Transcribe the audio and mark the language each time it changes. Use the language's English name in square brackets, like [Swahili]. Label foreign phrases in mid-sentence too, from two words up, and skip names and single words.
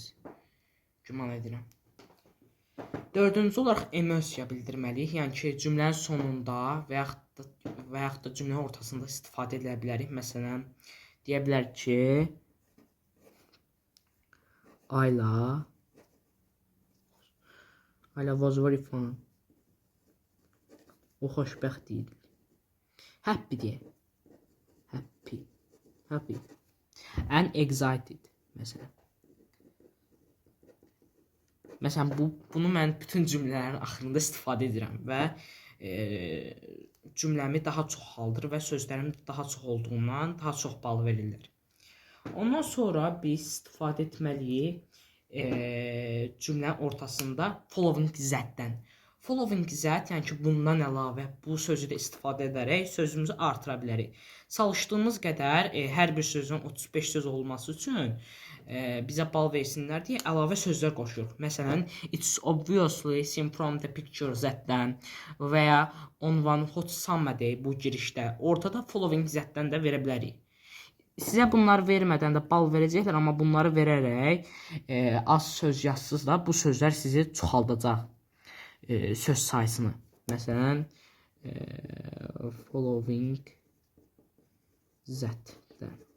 [Azerbaijani] Güman edirəm. Dördüncü olaraq emosiya bildirməliyik. Yəni ki, cümlənin sonunda və yaxud da cümlənin ortasında istifadə edə bilərik. Məsələn, deyə bilərik ki, [English] Ayla was very fun. [Azerbaijani] O xoşbəxt idi. Happy deyə. [English] Happy. And excited. [Azerbaijani] Məsələn, bunu mən bütün cümlələrin axırında istifadə edirəm və cümləmi daha çoxaldır və sözlərim daha çox olduğundan daha çox bal verirlər. Ondan sonra biz istifadə etməliyik cümlənin ortasında following zətdən. Following zət, yəni ki, bundan əlavə bu sözü də istifadə edərək sözümüzü artıra bilərik. Çalışdığımız qədər hər bir sözün 35 söz olması üçün bizə bal versinlər deyə əlavə sözlər qoşuruq. Məsələn, [English] it's obviously seen from the picture [Azerbaijani] Z-dən və ya [English] on one hot summer day [Azerbaijani] bu girişdə. Ortada following Z-dən də verə bilərik. Sizə bunları vermədən də bal verəcəklər, amma bunları verərək az söz yazsınız da bu sözlər sizi çoxaldacaq söz sayısını. Məsələn, following Z-dən.